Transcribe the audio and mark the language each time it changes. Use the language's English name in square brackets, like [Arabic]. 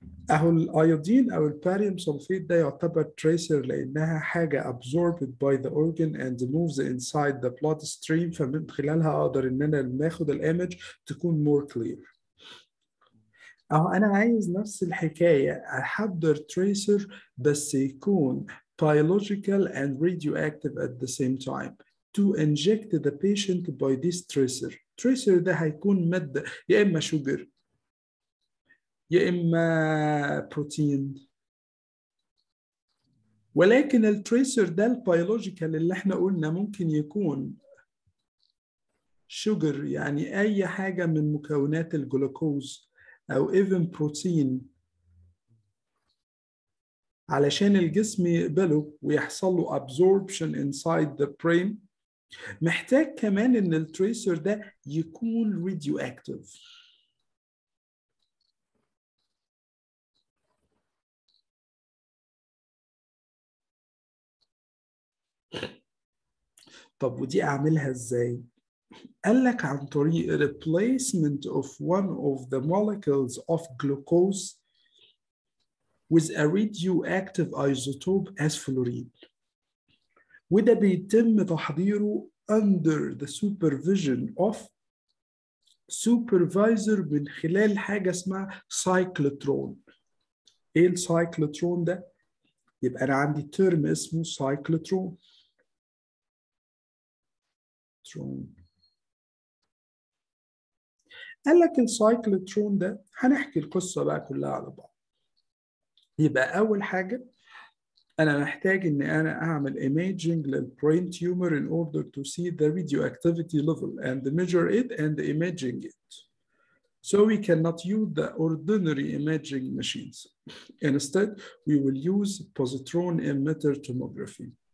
[Arabic] أهو الأيودين أو الباريوم سلفيت ده يعتبر تريسر لأنها حاجة [English] absorbed by the organ and moves inside the blood stream [Arabic] فمن خلالها أقدر إن أنا لما آخد الإيمج تكون [English] more clear. [Arabic] أهو أنا عايز نفس الحكاية أحضر تريسر بس يكون [English] biological and radioactive at the same time to inject the patient by this tracer. [Arabic] tracer ده هيكون مادة يا إما sugar يا إما بروتين، ولكن التريسر ده البيولوجيكال اللي احنا قلنا ممكن يكون شوجر يعني أي حاجة من مكونات الجلوكوز أو even بروتين علشان الجسم يقبله ويحصل له [English] absorption inside the brain. [Arabic] محتاج كمان إن التريسر ده يكون radioactive. طب ودي أعملها إزاي؟ قال لك عن طريق [English] replacement of one of the molecules of glucose with a radioactive isotope as fluorine. [Arabic] وده بيتم تحضيره [English] under the supervision of supervisor [Arabic] من خلال حاجة اسمها سايكلوترون. ايه السايكلوترون ده؟ يبقى أنا عندي ترم اسمه سايكلوترون. قال لك السايكلوترون ده هنحكي القصة بقى كلها على بعض. يبقى أول حاجة أنا محتاج إن أنا أعمل [English] imaging للbrain tumor in order to see the radioactivity level and measure it and imaging it. So we cannot use the ordinary imaging machines. Instead, we will use positron emitter tomography.